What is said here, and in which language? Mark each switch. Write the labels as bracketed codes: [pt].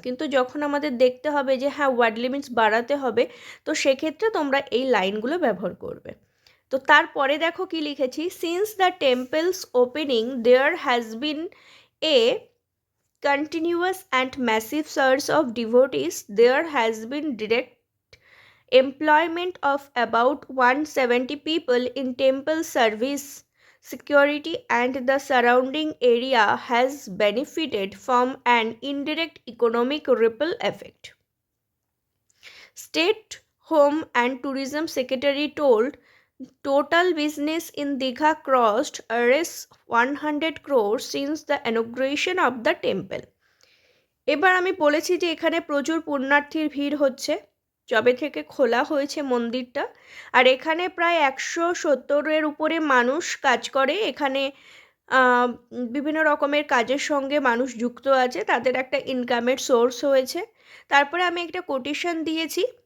[bn] কিন্তু যখন আমাদের দেখতে হবে যে হ্যাঁ ওয়ার্ড লিমিটস বাড়াতে হবে, তো সেক্ষেত্রে তোমরা এই লাইনগুলো ব্যবহার করবে। তো তারপরে দেখো কি লিখেছি, [en] Since the temple's opening there has been a continuous and massive surge of devotees. There has been direct employment of about 170 people in temple service, security, and the surrounding area has benefited from an indirect economic ripple effect. State Home and Tourism Secretary told total business in Digha crossed Rs 100 crores since the inauguration of the temple. [bn] এবার আমি বলেছি যে এখানে প্রচুর পুণ্যার্থীর ভিড় হচ্ছে যবে থেকে খোলা হয়েছে মন্দিরটা। আর এখানে প্রায় 170-এর উপরে মানুষ কাজ করে। এখানে বিভিন্ন রকমের কাজের সঙ্গে মানুষ যুক্ত আছে, তাদের একটা ইনকামের সোর্স হয়েছে। তারপরে আমি একটা কোটেশন দিয়েছি